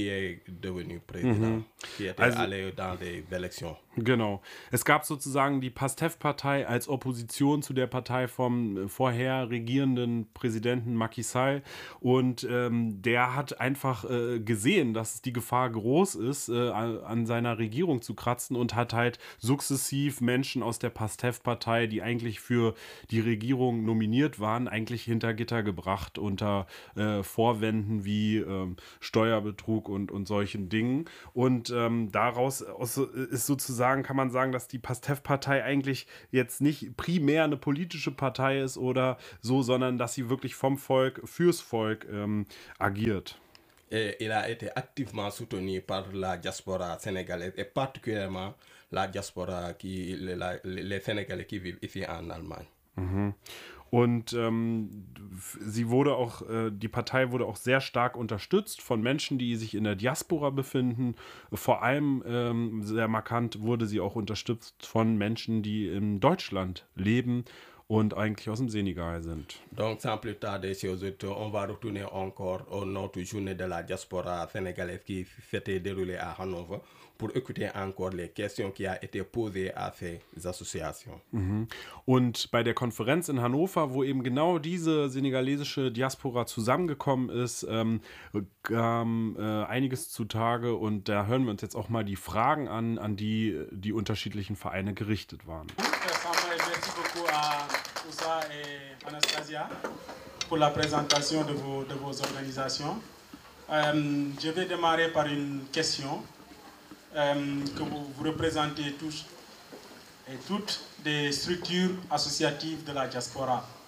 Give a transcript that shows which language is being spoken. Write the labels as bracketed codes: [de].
[fr] qui est devenue présidente, mm-hmm. qui était allé dans les élections. [de] Genau. Es gab sozusagen die PASTEF-Partei als Opposition zu der Partei vom vorher regierenden Präsidenten Macky Sall. Und der hat einfach gesehen, dass die Gefahr groß ist, an seiner Regierung zu kratzen und hat halt sukzessiv Menschen aus der PASTEF-Partei, die eigentlich für die Regierung nominiert waren, eigentlich hinter Gitter gebracht unter Vorwänden wie Steuer, Steuerbetrug und solchen Dingen. Und daraus ist sozusagen, kann man sagen, dass die Pastef-Partei eigentlich jetzt nicht primär eine politische Partei ist oder so, sondern dass sie wirklich vom Volk fürs Volk agiert. [fr] Il a été activement soutenu par la diaspora sénégalaise et particulièrement la diaspora qui les Sénégalais qui vivent ici en Allemagne. Mhm. [de] Und sie wurde auch die Partei wurde auch sehr stark unterstützt von Menschen, die sich in der Diaspora befinden. Vor allem sehr markant wurde sie auch unterstützt von Menschen, die in Deutschland leben und eigentlich aus dem Senegal sind. [fr] Donc sans plus tarder, chers auditeurs, on va retourner encore au notre journée de la diaspora sénégalaise qui s'était déroulée à Hanover. Pour écouter encore les questions qui a été posée à ces associations. Mhm. [de] Und bei der Konferenz in Hannover, wo eben genau diese senegalesische Diaspora zusammengekommen ist, kam einiges zutage und da hören wir uns jetzt auch mal die Fragen an, an die die unterschiedlichen Vereine gerichtet waren. [fr] Merci beaucoup à Oussa et Anastasia pour la présentation de vos organisations. Je vais démarrer par une question. Que vous représentez tous et toutes des structures associatives de la diaspora.